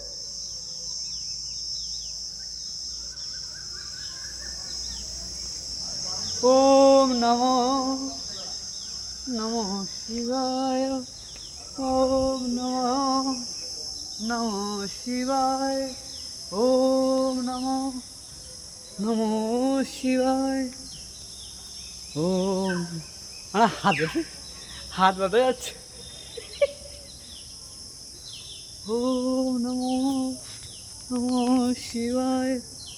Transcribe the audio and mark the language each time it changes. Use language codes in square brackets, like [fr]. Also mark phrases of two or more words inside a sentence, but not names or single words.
[sa] ওম নমো নমঃ শিবায়, ওম নমঃ নমঃ শিবায়, ওম নমঃ নমঃ শিবায়, ওম। [bn] হাত বাঁধা যাচ্ছে। [sa] ওম নমঃ নমঃ শিবায়।